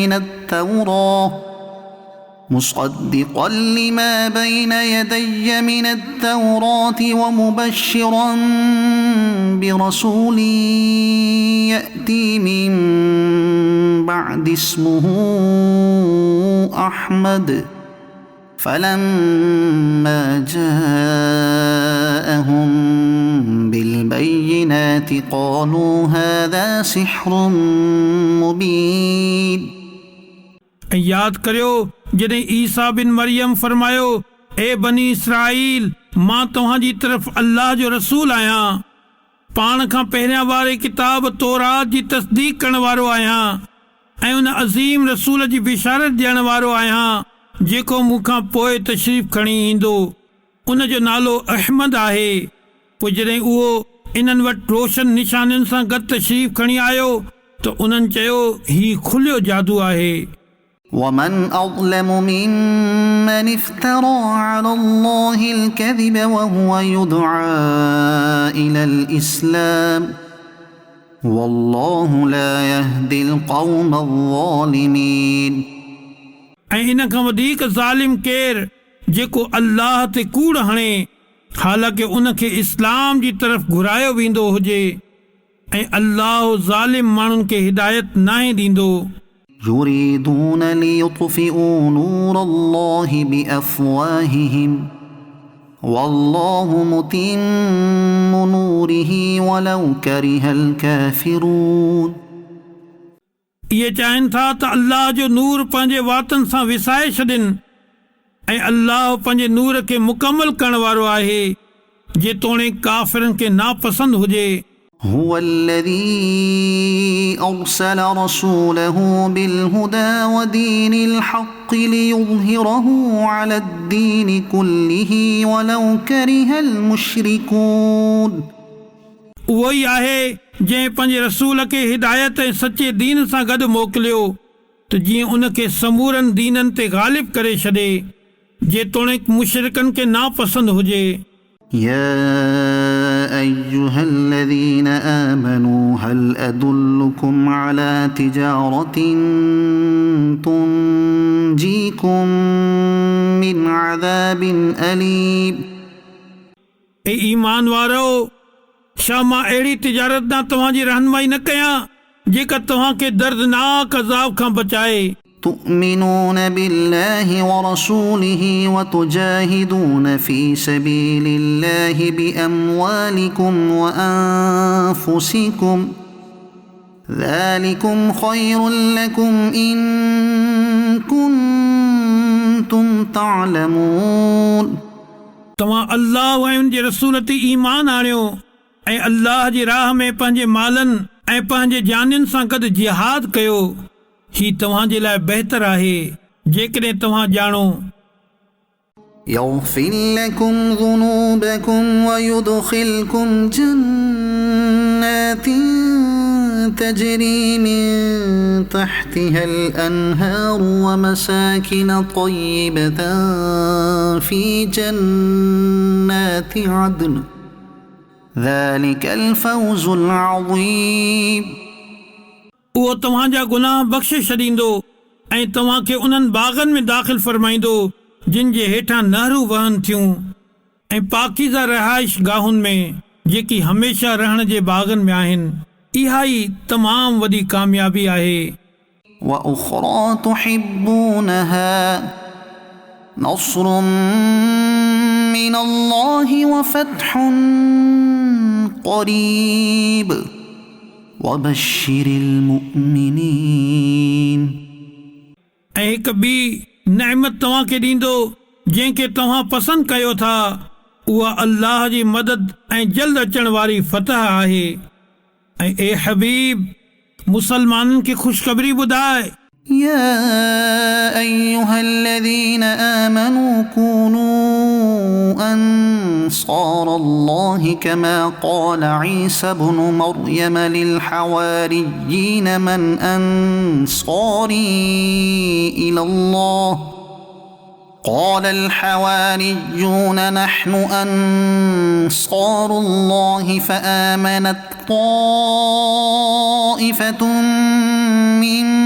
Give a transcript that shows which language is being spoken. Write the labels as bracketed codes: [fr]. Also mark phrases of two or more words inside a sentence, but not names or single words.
[ar] मिन التوراة ومبشرا برسول يأتي من بعد اسمه أحمد فلما جاءهم بالبينات قالوا هذا سحر مبين। [sd] यादि करियो जॾहिं ईसा बिन मरियम फरमायो, ए बनी इसराईल, मां तव्हांजी तरफ़ अल्लाह जो रसूल आहियां, पाण खां पहिरियां वारे किताब तौरात जी तस्दीक करण वारो आहियां, ऐं उन अज़ीम रसूल जी बिशारत ॾियण वारो आहियां जेको मूंखां पोइ तशरीफ़ खणी ईंदो। उन जो नालो अहमद आहे। पोइ जॾहिं उहो इन्हनि वटि रोशन निशानियुनि सां गॾु तशरीफ़ खणी आयो त उन्हनि चयो, ही खुलियो जादू आहे। [ar] ومن أظلم ممن افترى على الله الكذب وهو يدعى إلى الإسلام والله لا يهدي القوم الظالمين. [sd] ऐं इन खां वधीक ज़ालिम केरु जेको अल्लाह ते कूड़ हणे हालांकि उनखे इस्लाम जी तरफ़ घुरायो वेंदो हुजे, ऐं अल्लाह ज़ालिम माण्हुनि खे हिदायत नाहे ॾींदो। [ar] يريدون ليطفئوا نور الله بأفواههم والله متم نوره ولو كره الكافرون. [sd] इहे चाहिनि था त अल्लाह जो नूर पंहिंजे वातनि सां विसाए छॾनि, ऐं अल्लाह पंहिंजे नूर खे मुकमल करण वारो आहे जेतोणीकि काफ़िरनि खे नापसंद हुजे। [ar] هو الذي أرسل رسوله بالهدى ودين الحق ليظهره على الدين كله ولو كره المشركون. [sd] उहो ई आहे जंहिं पंहिंजे रसूल खे हिदायत ऐं सचे दीन सां गॾु मोकिलियो त जीअं उनखे समूरनि दीननि ते ग़ालिब करे छॾे जेतोणीकि मुशरिकनि खे नापसंद हुजे। [ar] या أيها الذين آمنوا هل أدلكم على تجارة تنجيكم من عذاب أليم [sd] ए ईमान वारो छा मां अहिड़ी तिजारत ना तव्हांजी रहनुमाई न कयां जेका तव्हांखे दर्दनाक अज़ाब खां बचाए [ar] تؤمنون بالله ورسوله وتجاهدون في سبيل الله بأموالكم وأنفسكم ذلكم خير لكم إن كنتم تعلمون [sd] तव्हां अल्लाह ऐं उन जे रसूल ते ईमान आणियो ऐं अल्लाह जी राह में पंहिंजे मालनि ऐं पंहिंजे जानियुनि सां गॾु जिहाद कयो ही तव्हांजे लाइ बहितर आहे जेकॾहिं तव्हां ॼाणो [ar] يغفر لكم ذنوبكم ويدخلكم جنات تجري من تحتها الأنهار ومساكن طيبة في جنات عدن ذلك الفوز العظيم [sd] उहो तव्हांजा गुनाह बख़्शे छॾींदो ऐं तव्हांखे उन्हनि बाग़नि में दाख़िल फ़रमाईंदो जिन जे हेठां नहरूं वहनि थियूं ऐं पाकीज़ा रहाइश गाहुनि में जेकी हमेशह रहण जे बाग़नि में आहिनि इहा ई तमामु वॾी कामयाबी आहे [ar] وأخرى تحبونها نصر من الله وفتح قريب وبشر المؤمنين [sd] ऐं हिक ॿी नेमत तव्हांखे ॾींदो जंहिंखे तव्हां पसंदि कयो था उहा अल्लाह जी मदद ऐं जल्द अचण वारी फतह आहे ऐं ए हबीब मुसलमाननि खे ख़ुशख़बरी ॿुधाए [ar] يا أيها الذين آمنوا كونوا أنصار الله كما قال عيسى بن مريم للحواريين من أنصاري إلى الله قال الحواريون نحن أنصار الله فآمنت طائفة من